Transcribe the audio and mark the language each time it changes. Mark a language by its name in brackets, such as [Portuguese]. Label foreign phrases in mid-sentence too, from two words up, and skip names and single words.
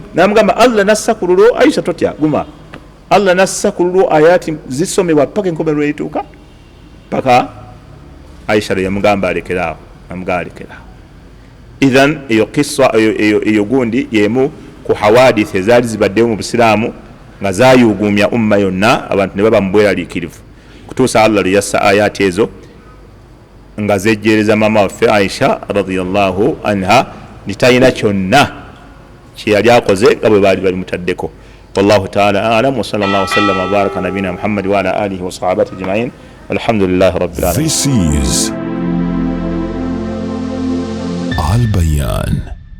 [Ganda] Namugamba Allah nassa ku lulwo Aisha totya guma Allah nassa ku lulwo ayati zisomebwa paka enkomerero erituuka paka Aisha yamugamba alekeraawo namugamba alekeraawo. Idhan eyo kiswa eyo gundi yemu ku hawadith ezaali zibaddewo mu busiraamu nga zayuguumya umma yonna abantu ne baba mu bweraliikirivu kutuusa Allah lwe yassa ayati ezo nga zejjeereza maama waffe Aisha [Arabic] رضي الله عنها [Ganda] nitalina kyonna kye yali akoze nga bwe baali balimutaddeko. [Arabic] والله تعالى أعلم وصلى الله وسلم وبارك نبينا محمد وعلى آله وصحابته أجمعين والحمد لله رب العالمين. [English] This is Al Bayan.